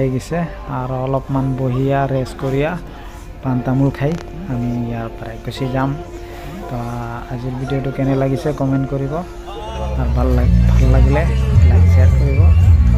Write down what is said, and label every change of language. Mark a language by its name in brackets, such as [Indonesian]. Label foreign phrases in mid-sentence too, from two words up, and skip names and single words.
[Assamese] গেছে আর অলপমান বহিয়া রেস্ট করিয়া পান তামোল খাই আমি ইয়ার পরে গুছি যাম তো আজির ভিডিওটো কেনে লাগিছে কমেন্ট করিব আর ভাল লাগিলে [English] like share [Assamese] করিব।